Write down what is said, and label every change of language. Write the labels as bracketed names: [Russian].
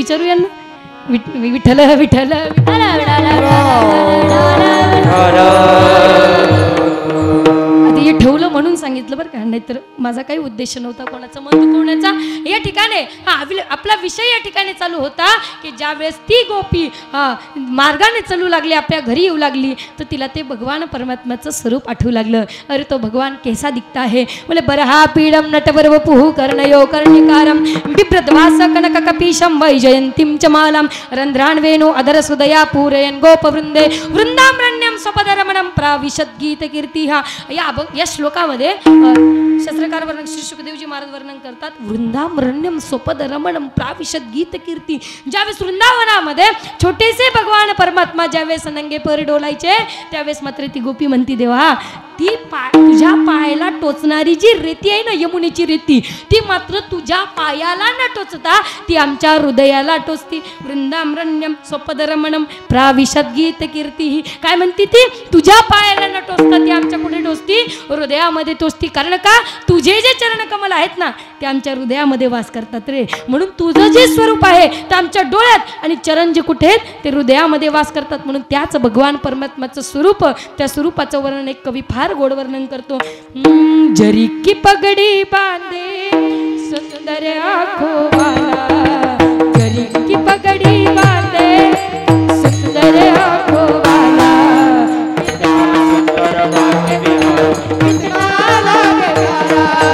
[Marathi] विचारू यांना, विठ्ठल विठ्ठल हे ठेवलं म्हणून सांगितलं बरं का, नाहीतर माझा काही उद्देश नव्हता कोणाचं मन दुखवण्याचा। या ठिकाणी आपला विषय या ठिकाणी चालू होता की ज्यावेळेस ती गोपी मार्गाने चालू लागली, आपल्या घरी येऊ लागली, तर तिला ते भगवान परमात्म्याचं स्वरूप आठवू लागलं। [Hindi] अरे तो भगवान कैसा दिखता है। [Sanskrit] बोले बरहा पीडम नटवर वपुः कर्णयो कर्णिकारम बिभ्रद्वास कनक कपीशम वैजयंतीम च मालाम रंध्रान वेणु अधर सुदया पूरयन गोपवृंदे वृंदामरण्यम स्वपदरमणम प्राविशद गीत कीर्तिहा। [Marathi] या श्लोकामध्ये शास्त्रकार वर्णन श्री शुकदेवजी महाराज वर्णन करतात, [Sanskrit] वृंदामरण्यम स्वपद रमणम प्राविशद गीत कीर्ती। [Marathi] ज्यावेळेस वृंदावनामध्ये छोटेसे भगवान परमात्मा ज्यावेळेस नंगे पर डोलायचे, त्यावेळेस मात्र ती गोपी म्हणती, देवा ती तुझ्या पायाला टोचणारी जी रेती आहे ना, यमुनेची रेती, ती मात्र तुझ्या पायाला न टोचता ती आमच्या हृदयाला टोचती। [Sanskrit] वृंदामरण्यम स्वपद रमणम प्राविशद गीत कीर्ती। [Marathi] काय म्हणती ती, तुझ्या पायाला न टोचता ती आमच्या कुठे टोचती, हृदयामध्ये टोचती। कारण का, तुझे जे चरण कमल आहेत ना ते आमच्या हृदयामध्ये वास करतात रे। म्हणून तुझं जे स्वरूप आहे ते आमच्या डोळ्यात, आणि चरण जे कुठे आहेत ते हृदयामध्ये वास करतात। म्हणून त्याच भगवान परमात्म्याचं स्वरूप, त्या स्वरूपाचं वर्णन एक कवी फार गोड वर्णन करतो। [Hindi] जरी की पगडी बांधे सुंदर आँखों वाला, जरी की पगडी बांधे सुंदर आँखों वाला, कितना सुंदर लागे बिहारी, कितना लागे प्यारा।